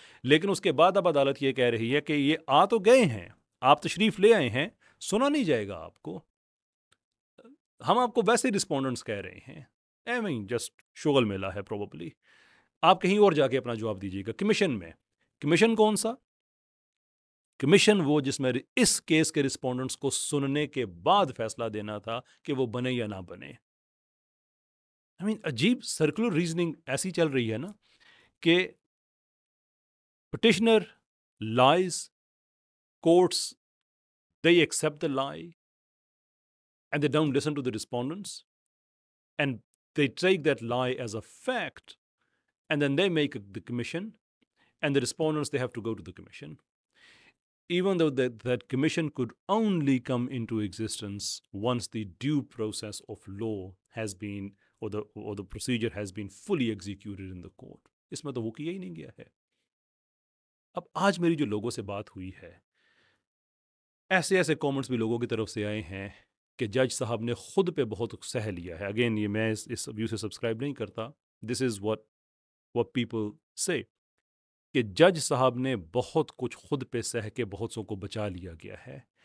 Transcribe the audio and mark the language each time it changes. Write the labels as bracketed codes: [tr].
[ur] لیکن اس کے بعد اب عدالت یہ کہہ رہی ہے کہ یہ آ تو گئے ہیں، آپ تشریف لے آئے ہیں، سنا نہیں جائے گا آپ کو، ہم آپ کو ویسے ہی رسپونڈنٹس کہہ رہے ہیں. جسٹ شغل میلہ ہے پروبیبلی، آپ کہیں اور جا کے اپنا جواب دیجیے گا. کمیشن میں، کمیشن کون سا؟ کمیشن وہ جس میں اس کیس کے رسپونڈنٹس کو سننے کے بعد فیصلہ دینا تھا کہ وہ بنے یا نہ بنے. عجیب سرکولر ریزننگ ایسی چل رہی ہے نا کہ petitioner لائز، [en] courts they accept the lie and they don't listen to the respondents and they take that lie as a fact and then they make the commission and the respondents they have to go to the commission, even though that commission could only come into existence once the due process of law has been or the procedure has been fully executed in the court. [ur] اس میں تو وہ کیا ہی نہیں گیا ہے. اب آج میری جو لوگوں سے بات ہوئی ہے، ایسے کامنٹس بھی لوگوں کی طرف سے آئے ہیں کہ جج صاحب نے خود پہ بہت سہ لیا ہے. اگین یہ میں اس ویو سے سبسکرائب نہیں کرتا. [en] this is what people say [ur] کہ جج صاحب نے بہت کچھ خود پہ سہ کے بہت سو کو بچا لیا گیا ہے.